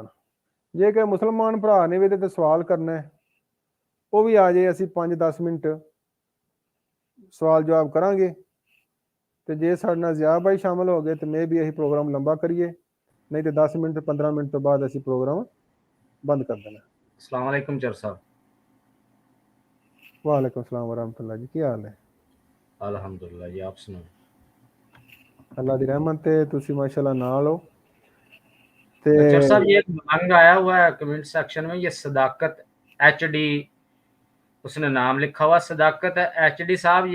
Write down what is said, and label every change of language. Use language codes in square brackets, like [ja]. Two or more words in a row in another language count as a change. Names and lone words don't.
[pa] ਜੇ ਕਿ ਮੁਸਲਮਾਨ ਭਰਾ ਨੇ ਵੀ ਇਹਦੇ ਤੇ ਸਵਾਲ ਕਰਨਾ ਹੈ, ਉਹ ਵੀ ਆ ਜਾਏ, ਅਸੀਂ 5-10 ਮਿੰਟ ਸਵਾਲ ਜਵਾਬ ਕਰਾਂਗੇ। ਤੇ ਜੇ ਸਾਡੇ ਨਾਲ ਜ਼ਿਆ ਭਾਈ ਸ਼ਾਮਲ ਹੋ ਗਏ ਤੇ ਮੈਂ ਵੀ ਇਹੀ ਪ੍ਰੋਗਰਾਮ ਲੰਬਾ ਕਰੀਏ, ਨਹੀਂ ਤੇ 10 ਮਿੰਟ 15 ਮਿੰਟ ਤੋਂ ਬਾਅਦ ਅਸੀਂ ਪ੍ਰੋਗਰਾਮ ਬੰਦ ਕਰ ਦੇਣਾ। [ar] السلام عليكم चर साहब। وعليكم السلام ورحمة الله जी, [pa] ਕੀ ਹਾਲ ਹੈ? [hi] अल्हम्दुलिल्लाह जी, आप सुनाओ? [pa] ਅੱਲਾਹ ਦੀ ਰਹਿਮਤ ਹੈ, ਤੁਸੀ ਮਾਸ਼ਾਅੱਲਾ ਨਾਲ ਹੋ। ते [hi] चर साहब ये एक मलंग आया हुआ है [en] comment section [hi] में, ये सदाकत HD, उसने नाम लिखा हुआ सदाकत HD साहब।